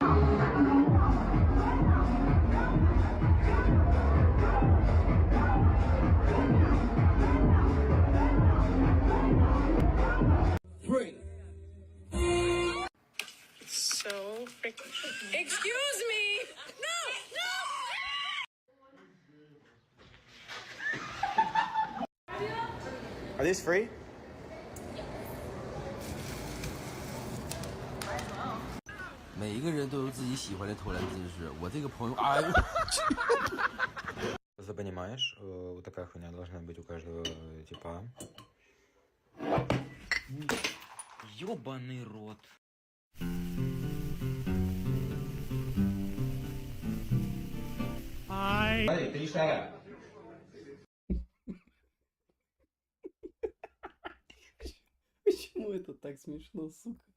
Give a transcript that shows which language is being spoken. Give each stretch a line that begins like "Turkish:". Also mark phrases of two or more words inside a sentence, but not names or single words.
English: So freaking. Excuse me! No! Are these free?
Chinese: 每一个人都有自己喜欢的投篮姿势。我这个朋友，哎呦！
Russian: Ты понимаешь, вот такая хуйня должна быть у каждого типа. Ёбаный рот. Почему это так смешно, сука?